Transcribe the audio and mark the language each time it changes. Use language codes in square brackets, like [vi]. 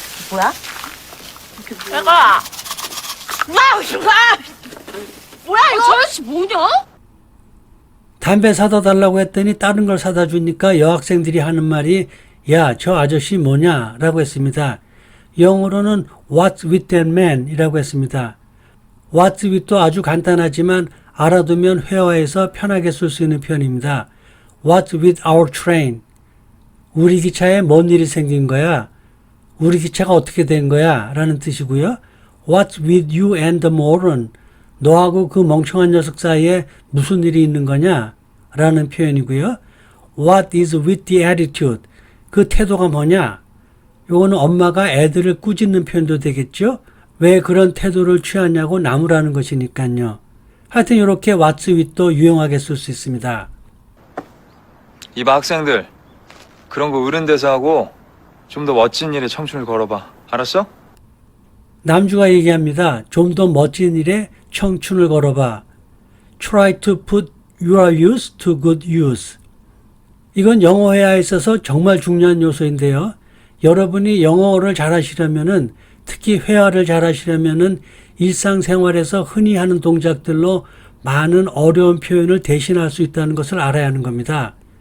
[ko] 뭐야? 내가 뭐야 이거? 저 아저씨 뭐냐? 담배 사다 달라고 했더니 다른 걸 사다 주니까 여학생들이 하는 말이 야, 저 아저씨 뭐냐? 라고 했습니다. 영어로는 [en] What's with that man? [ko] 이라고 했습니다. [en] What's with [ko] 도 아주 간단하지만 알아두면 회화에서 편하게 쓸 수 있는 표현입니다. [en] What's with our train? [ko] 우리 기차에 뭔 일이 생긴 거야? 우리 기차가 어떻게 된 거야? 라는 뜻이고요. [en] What's with you and the moron? [ko] 너하고 그 멍청한 녀석 사이에 무슨 일이 있는 거냐? 라는 표현이고요. [en] What is with the attitude? [ko] 그 태도가 뭐냐? 요거는 엄마가 애들을 꾸짖는 표현도 되겠죠? 왜 그런 태도를 취하냐고 나무라는 것이니까요. 하여튼 이렇게 [en] What's with [ko] 도 유용하게 쓸 수 있습니다. 이봐 학생들. 그런 거 어른 돼서 하고 좀 더 멋진 일에 청춘을 걸어봐. 알았어? 남주가 얘기합니다. 좀 더 멋진 일에 청춘을 걸어봐. [en] Try to put your youth to good use. [ko] 이건 영어 회화에 있어서 정말 중요한 요소인데요. 여러분이 영어를 잘하시려면은 특히 회화를 잘하시려면은 일상생활에서 흔히 하는 동작들로 많은 어려운 표현을 대신할 수 있다는 것을 알아야 하는 겁니다.